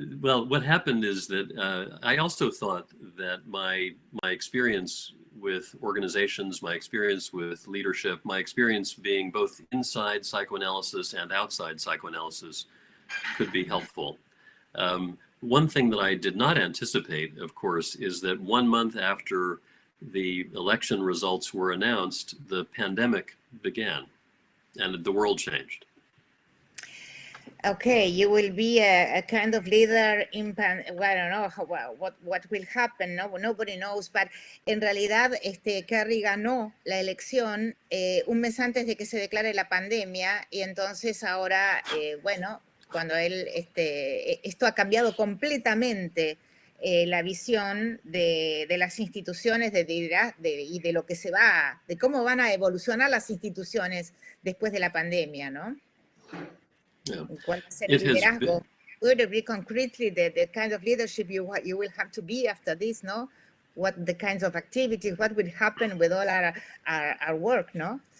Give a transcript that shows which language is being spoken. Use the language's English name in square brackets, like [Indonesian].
[English] Well, what happened is that I also thought that my experience with organizations, my experience with leadership, my experience being both inside psychoanalysis and outside psychoanalysis could be helpful. One thing that I did not anticipate, of course, is that 1 month after the election results were announced, the pandemic began and the world changed. Okay, you will be a kind of leader in, well, I don't know what will happen, no, nobody knows, but [Spanish] en realidad Kerry ganó la elección un mes antes de que se declare la pandemia y entonces ahora, bueno, cuando él, esto ha cambiado completamente la visión de las instituciones y de lo que se va, de cómo van a evolucionar las instituciones después de la pandemia, ¿no? [English] Yeah. [Spanish] ¿Cuál va a ser [English] It [Spanish] el [English] has [Spanish] liderazgo? [English] Would it be concretely the kind of leadership you will have to be after this, no? What the kinds of activities, what will happen with all our work, no?